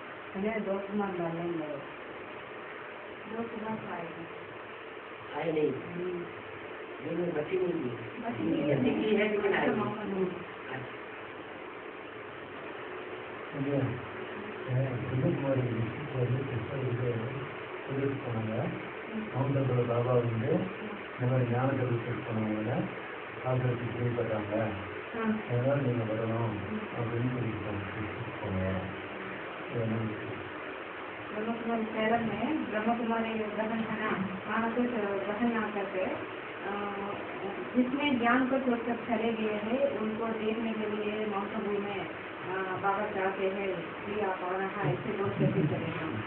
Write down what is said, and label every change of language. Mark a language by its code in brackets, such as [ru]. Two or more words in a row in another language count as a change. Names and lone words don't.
[hi] अरे 2 सामान डालेंगे। 2 सुबह आएगी। आए नहीं, लेकिन बची नहीं है। बची नहीं है। निकली है लेकिन आई नहीं। [ta] போனாங்க கவுண்டர்கள் பாபா வந்து இந்த மாதிரி ஞானத்தை ரிசர்ச் பண்ணவங்க ஆசிரியத்தை கேள்விப்பட்டாங்க, அதனால நீங்கள் வரணும் அப்படின்னு போனாங்க. [hi] ब्रह्म कुमारी सैलम में ब्रह्म कुमारी ग्रहण है ना, वहाँ कुछ ग्रहण ना करके जिसमें ज्ञान को छोड़कर चले गए हैं उनको देखने के लिए माउंट आबू में बाबा चाहते हैं कि आप और ऐसे बोल कैसे चलेगा।